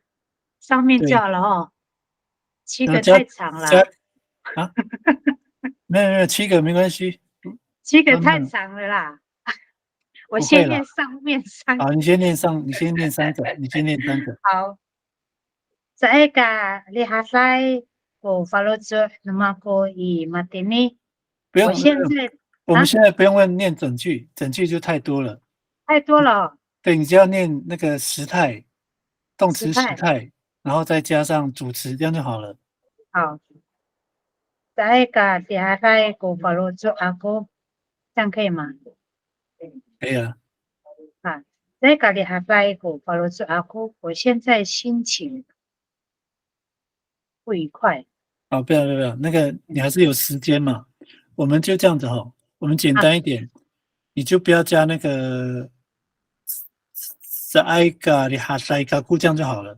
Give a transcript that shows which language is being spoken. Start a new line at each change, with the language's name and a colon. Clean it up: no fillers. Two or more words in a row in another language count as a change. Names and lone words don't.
Chinese: 上面就好了哦。7个太长了。啊？没有7个没关系。 7个太长了啦。我先念上面3个。好，你先念3个，你先念3个。
Amis: 好。Saya ka lihasay ko falojud nama ko i matini。
Chinese: 不用，我们现在不用问念整句，整句就太多了。太多了。对，你只要念那个时态，动词时态，然后再加上主词，这样就好了。
Amis: 好。Saya ka lihasay ko falojud ako，
Chinese: 这样可以吗？可以啊。
Amis: Saya ka lihasay ko falojud ako，
Chinese: 我现在心情不愉快。好，不要，那个你还是有时间嘛，我们就这样子哈，我们简单一点，你就不要加那个在嘎里哈塞嘎库，这样就好了。